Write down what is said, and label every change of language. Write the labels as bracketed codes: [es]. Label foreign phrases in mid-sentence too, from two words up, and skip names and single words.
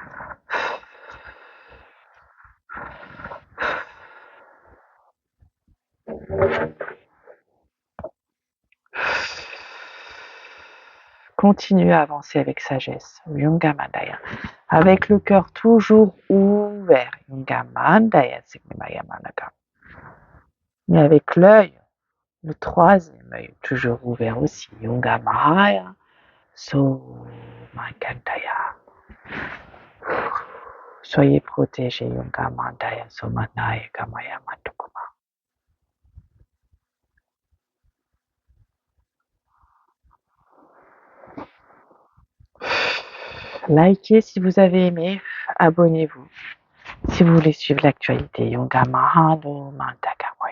[fr] Continuez à avancer avec sagesse, Yunga Mandaya, avec le cœur toujours ouvert, Yunga Mandaya, mais avec l'œil, le troisième œil toujours ouvert aussi, Yunga Mahaya, So Mandaya. Soyez protégés, Yunga Mandaya, So Mandaya, Kamaya Matukuma. Likez si vous avez aimé, abonnez-vous si vous voulez suivre l'actualité. Yunga Mahalo Mandaka.